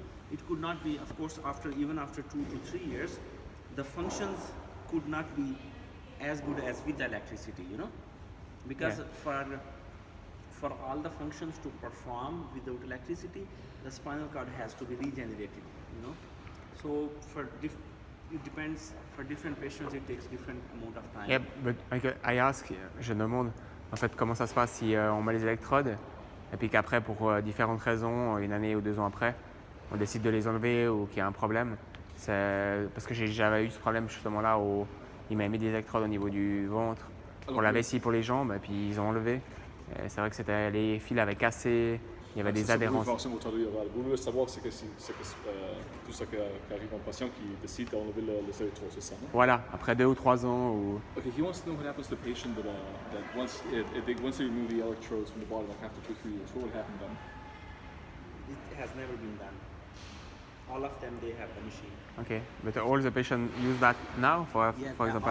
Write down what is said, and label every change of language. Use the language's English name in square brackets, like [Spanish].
[English] It could not be, of course, even after 2 to 3 years, the functions could not be as good as with the electricity. Because Yeah. for all the functions to perform without electricity, the spinal cord has to be regenerated. So it depends. For different patients, it takes different amount of time. Yeah, but I ask, [French] je demande en fait comment ça se passe si on met les électrodes et puis qu'après pour différentes raisons, 1 année ou 2 ans après, on décide de les enlever ou qu'il y a un problème. C'est parce que j'avais eu ce problème justement là où il m'a mis des électrodes au niveau du ventre pour la vessie, pour les jambes, et puis ils ont enlevé. Et c'est vrai que les fils avaient cassé, il y avait des adhérences. Vous voulez savoir c'est que tout ça qui arrive en patient qui décide d'enlever les électrodes, c'est ça, non? Voilà, après 2 ou 3 ans ou [English] Okay, he wants to know what happens to the patient that once they remove the electrodes from the body, like after 2 or 3 years, what would happen then? It has never been done. All of them, they have the machine. Okay, but all the patients use that now, for Yeah, example,